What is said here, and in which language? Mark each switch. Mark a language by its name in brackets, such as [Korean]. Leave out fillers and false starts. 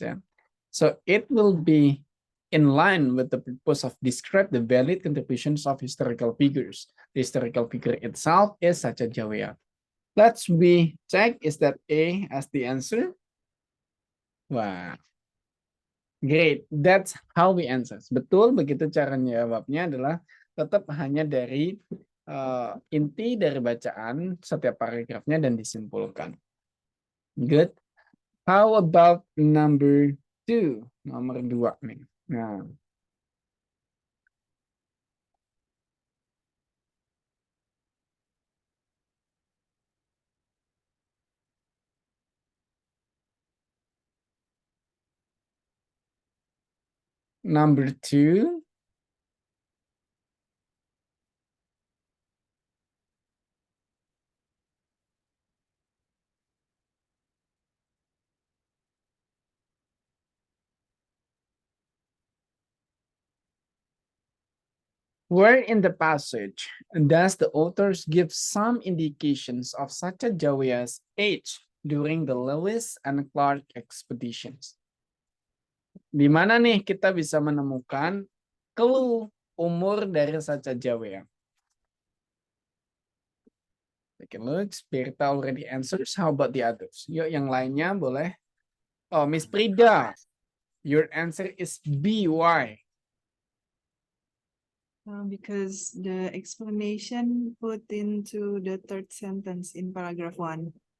[English] Yeah, so it will be in line with the purpose of describe the valid contributions of historical figures. The historical figure itself is Satya Jawea. Let's we check, is that A as the answer? Wah, great. That's how we answer. [Indonesian] Betul, begitu cara jawabnya adalah tetap hanya dari inti dari bacaan setiap paragrafnya dan disimpulkan. [English] Good. How about number 2? [Indonesian] Nomor 2 nih. [English] Nah, number 2. Where in the passage does the authors give some indications of Sacagawea's age during the Lewis and Clark expeditions? [Indonesian] Di mana nih kita bisa menemukan clue umur dari Sacagawea? [English] Take a look. Spirita already answers. How about the others? [Indonesian] Yuk, yang lainnya boleh. [English] Oh, Miss Prida, your answer is B. Why? Because the explanation put into the third sentence in paragraph 1.